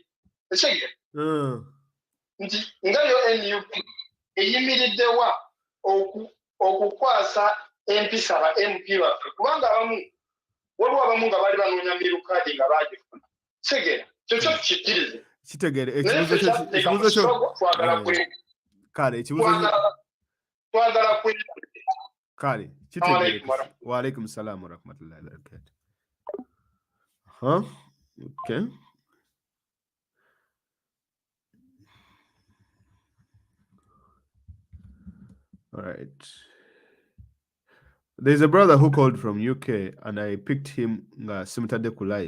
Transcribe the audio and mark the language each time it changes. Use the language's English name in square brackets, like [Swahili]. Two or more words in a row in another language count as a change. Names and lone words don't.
[Ganda] Ekigere nti nga yo NUP eyimiriddewa okukwasa empisa aba MP baffe kubanga waliwo abamu nga bali banoonya mirukaadi nga baagifuna. Kigere kyokyo tukikkirize. Kitegere ekibuzo kyo kale twagala kale kitegere. [Arabic] وعليكم السلام ورحمة الله وبركاته. [English] Okay. All right. There's a brother who called from UK and I picked him Simtadeku live.